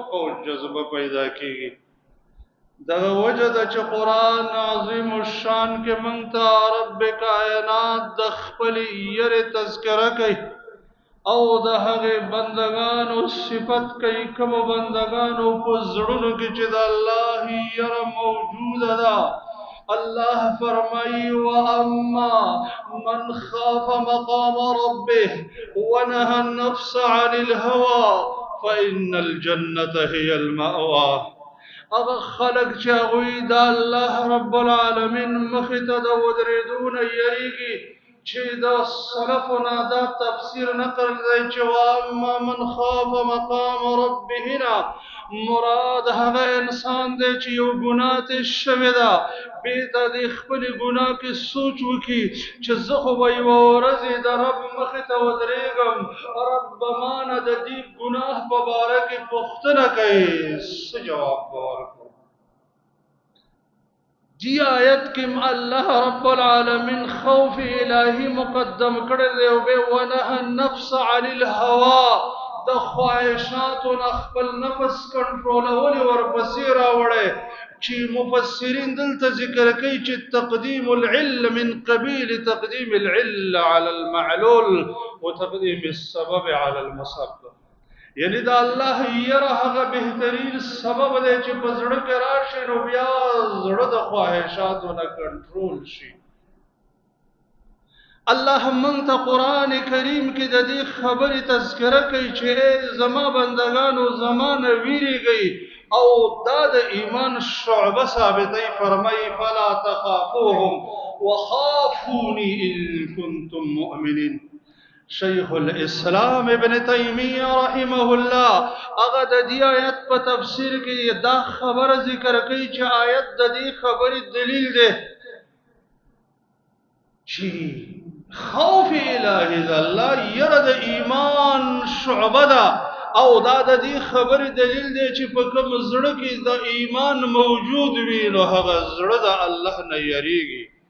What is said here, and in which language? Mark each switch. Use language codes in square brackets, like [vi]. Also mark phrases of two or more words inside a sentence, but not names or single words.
[ps] او جذبه پیدا کیږي دغه وجه ده چې قرآن عظیم الشان کې موږ ته رب کائنات د خپل یره تذکره کوي او د هغه بندگانو صفت کوي کوم بندگانو په زړونو کې چې د الله یره موجوده ده الله فرمای [ar] واما من خاف مقام ربه ونهى النفس عن الهوى فإن الجنة هي المأوى [ps] اغه خلق چې هغوی د الله رب العالمین مخې ته د ودرېدونه یریږي چې د سلفنا دا تفسیر نقل دی چې [ar] واما من خاف مقام ربهنا [ps] مراد هغه انسان دی چې یو ګناه ته شوې ده بیرته د خپلې ګناه کې سوچ وکړي چې زه خو به یوه ورځ د رب مخې ته ودرېږم رب به مانه د دې ګناه په باره کې پوښتنه کوي څه جواب به ورکړو دی آیت کې الله رب العالمین خوف الهی مقدم کړی دی او به [ar] ونهى النفس عن [ps] الهوى د خواهشاتو نه خپل نفس کنټرولول ورپسې راوړی چې مفسرین دلته ذکر کوي چې [ar] تقدیم العل من قبیل تقدیم العل على المعلول وتقدیم السبب على المسبب [ps] یعنی دا الله یره هغه بهترین سبب دی چې په زړه کې راشي نو بیا زړه د خواهشاتو نه کنټرول شي الله مونږ ته قران کریم کې د دې خبرې تذکره کوي چې زما بندگانو زمانه ویریږي او دا د ایمان شعبه ثابتې فرمایي [ar] فلا تخافوهم وخافوني ان كنتم مؤمنين [ps] شیخ الاسلام ابن تیمیہ رحمه الله هغه د دې آیت په تفسیر کې دا خبره ذکر کوي چې آیت د دې خبرې دلیل دی چې خوف الهی د الله یره د ایمان شعبه ده او دا د دې خبرې دلیل دی چې په کوم زړه کې د ایمان موجود وي نو هغه زړه د الله نه یریږي